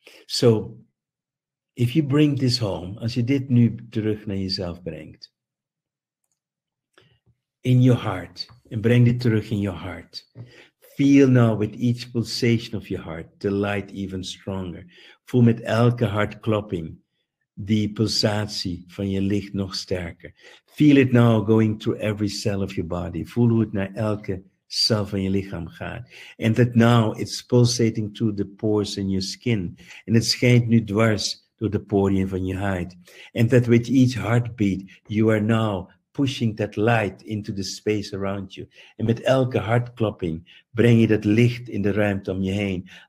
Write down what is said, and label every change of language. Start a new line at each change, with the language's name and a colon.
English: So, if you bring this home,
Dutch: als je dit nu terug naar jezelf brengt,
English: in your heart,
Dutch: en breng dit terug
English: in your heart. Feel now with each pulsation of your heart, the light even stronger.
Dutch: Voel met elke hartklopping die pulsatie van je licht nog sterker.
English: Feel it now going through every cell of your body.
Dutch: Voel hoe het naar elke cel van je lichaam gaat.
English: And that now it's pulsating through the pores in your skin.
Dutch: En het schijnt nu dwars door de poriën van je huid.
English: And that with each heartbeat you are now pushing that light into the space around you.
Dutch: En met elke hartklopping breng je dat licht in de ruimte om je heen.